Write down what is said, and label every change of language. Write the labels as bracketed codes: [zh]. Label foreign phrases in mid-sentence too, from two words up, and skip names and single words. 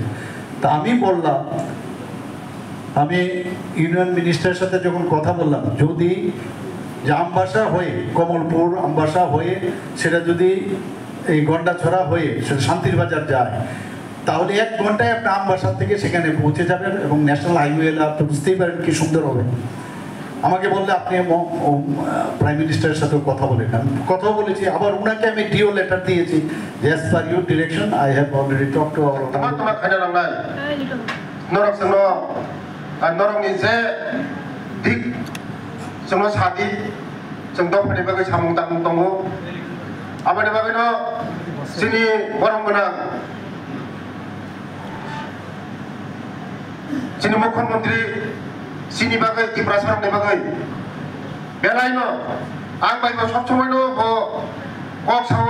[bn] তা আমি বললাম, আমি ইউনিয়ন মিনিস্টারের সাথে যখন কথা বললাম, যদি আমবাসা হয়ে কমলপুর আমবাসা হয়ে সেটা যদি এই গন্ডাছড়া হয়ে সেটা শান্তির বাজার যায়, তাহলে 1 ঘন্টায় আপনি আমবাসার থেকে সেখানে পৌঁছে যাবেন এবং ন্যাশনাল হাইওয়ে আপনি বুঝতেই পারেন কি সুন্দর হবে। আমাকে বললে আপনি প্রাইম মিনিস্টারের সাথেও কথা বলেন। আমি কথা বলেছি, আবার ওনাকে আমি ডিও লেটার দিয়েছি, [en] as per your direction I have already talk to our [trp] नरंनि जे दिक जोंनो सादि जों दफानि बागै सामुं दामुं दङ आबादनि बागैनो जोंनि गरम गोनां जोंनि मुख्यमंत्री सिनि बागै दिप्रासारनि बागै बेलायनो आं बायबो सब समायनो कक सावो